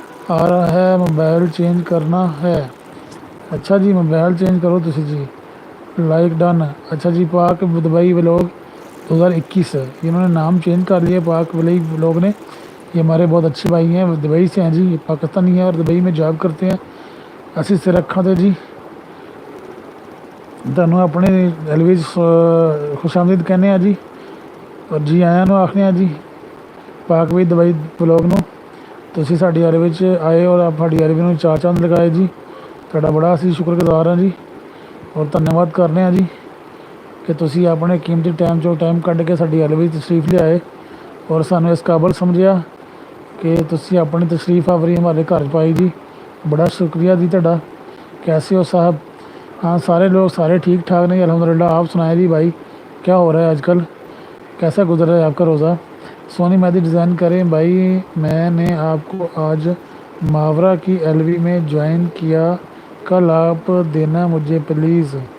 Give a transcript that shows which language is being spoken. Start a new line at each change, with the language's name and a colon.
Hindi: आ रहा है, mobile change करना है। अच्छा जी, मोबाइल चेंज करो तुसी जी। Like done. अच्छा जी, पाक दुबई व्लॉग 2021 है, इन्होंने नाम चेंज कर लिया पाक दुबई व्लॉग ने। ये हमारे बहुत अच्छे भाई हैं, दुबई से हैं जी, ये पाकिस्तानी हैं और दुबई में जॉब करते हैं।
Punjabi: ਅਸੀਂ ਸਿਰ ਅੱਖਾਂ ਤੇ ਜੀ ਤੁਹਾਨੂੰ ਆਪਣੇ ਐਲਵੀਜ ਖੁਸ਼ਾਮਦੀਦ ਕਹਿੰਦੇ ਆ ਜੀ, ਔਰ ਜੀ ਆਇਆਂ ਨੂੰ ਆਖਦੇ ਆ ਜੀ ਪਾਕ ਵੀ ਦੁਬਈ ਬਲੌਗ ਨੂੰ। ਤੁਸੀਂ ਸਾਡੀ ਐਲਵੀ ਵਿੱਚ ਆਏ ਔਰ ਸਾਡੀ ਐਲਵੀ ਨੂੰ ਚਾਰ ਚੰਦ ਲਗਾਏ ਜੀ, ਤੁਹਾਡਾ ਬੜਾ ਅਸੀਂ ਸ਼ੁਕਰਗੁਜ਼ਾਰ ਹਾਂ ਜੀ ਔਰ ਧੰਨਵਾਦ ਕਰਦੇ ਹਾਂ ਜੀ ਕਿ ਤੁਸੀਂ ਆਪਣੇ ਕੀਮਤੀ ਟਾਈਮ 'ਚੋਂ ਟਾਈਮ ਕੱਢ ਕੇ ਸਾਡੀ ਐਲਵੀ ਤਸ਼ਰੀਫ ਲਿਆਏ ਔਰ ਸਾਨੂੰ ਇਸ ਕਾਬਲ ਸਮਝਿਆ ਕਿ ਤੁਸੀਂ ਆਪਣੀ ਤਸ਼ਰੀਫ ਆਵਰੀ ਹਮਾਰੇ घर पाई जी।
Hindi: बड़ा शुक्रिया जी ਤੁਹਾਡਾ। कैसे हो साहब? हाँ सारे लोग सारे ठीक ठाक नहीं अल्हम्दुलिल्लाह। आप सुनाए जी भाई, क्या हो रहा है आजकल, कैसा गुजर रहा है आपका रोज़ा? सोनी मेहदी डिज़ाइन करें भाई, मैंने आपको आज मावरा की एलवी में ज्वाइन किया, कल आप देना मुझे प्लीज़।